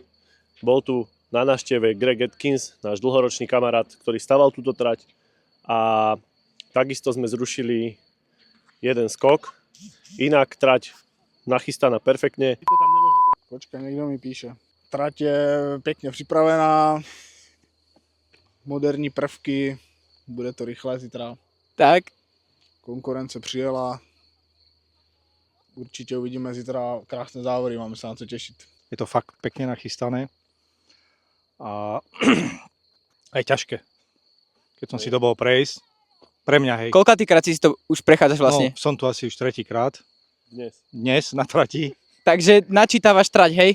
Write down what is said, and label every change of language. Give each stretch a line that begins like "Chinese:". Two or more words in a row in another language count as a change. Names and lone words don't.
Slovak: Bol tu na návšteve Greg Atkins, náš dlhoročný kamarát, ktorý staval túto trať a takisto sme zrušili jeden skok. Inak trať nachystaná perfektne. Počkaj, niekto mi píše. Trať je pekne připravená.
Czech: Moderní prvky, bude to rychlé zítra. Tak. Konkurence přijela. Určitě uvidíme zítra krásné závody,
Slovak: máme sa na co tešiť. Je to fakt pekne nachystané a aj ťažké, keď som si to bol prejsť. Pre mňa, hej. Koľkátýkrát si to už prechádzaš vlastne? No, som tu asi už tretíkrát. Dnes na trati. Takže načítavaš trať, hej?